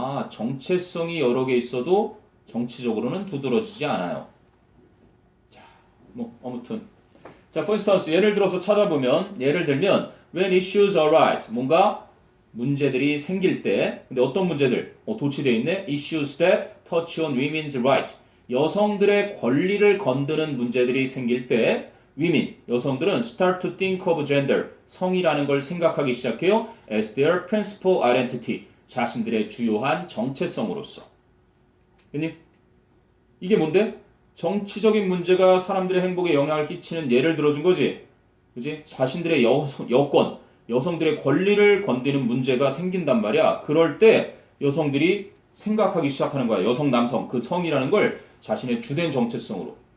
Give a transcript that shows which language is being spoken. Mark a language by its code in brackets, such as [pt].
[ko] 정체성이 여러 개 있어도 정치적으로는 두드러지지 않아요. 자, 뭐 아무튼 자, [en] for instance [ko] 예를 들어서 찾아보면 예를 들면 [en] when issues arise [ko] 뭔가 문제들이 생길 때 근데 어떤 문제들? 도치되어 있네. [en] issues that touch on women's rights [ko] 여성들의 권리를 건드는 문제들이 생길 때 [en] women, [ko] 여성들은 [en] start to think of gender, [ko] 성이라는 걸 생각하기 시작해요. [en] as their principal identity, [ko] 자신들의 주요한 정체성으로서. 이게 뭔데? 정치적인 문제가 사람들의 행복에 영향을 끼치는 예를 들어준 거지. 그지? 자신들의 여권, 여성들의 권리를 건드리는 문제가 생긴단 말이야. 그럴 때 여성들이 생각하기 시작하는 거야. 여성, 남성, 그 성이라는 걸 자신의 주된 정체성으로.